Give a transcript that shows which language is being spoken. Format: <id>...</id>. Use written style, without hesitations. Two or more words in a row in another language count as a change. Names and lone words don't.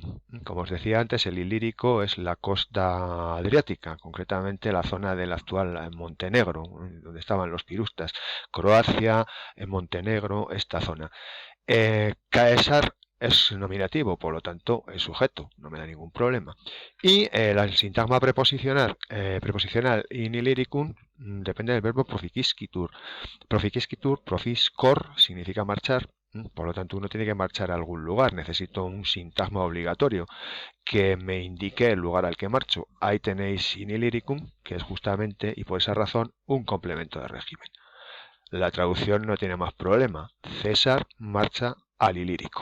<es>Como os decía antes, el ilírico es la costa adriática, concretamente la zona del actual Montenegro, donde estaban los pirustas, Croacia, Montenegro, esta zona. Caesar es nominativo, por lo tanto es sujeto, no me da ningún problema. Y el sintagma preposicional</es> <la>in illyricum</la> <es>depende del verbo proficiscitur.</es> <la>Proficiscitur, profiscor,</la> <es>significa marchar. Por lo tanto, uno tiene que marchar a algún lugar. Necesito un sintagma obligatorio que me indique el lugar al que marcho. Ahí tenéis</es> <la>in illyricum,</la> <es>que es justamente, y por esa razón, un complemento de régimen. La traducción no tiene más problema. César marcha al ilírico.</es>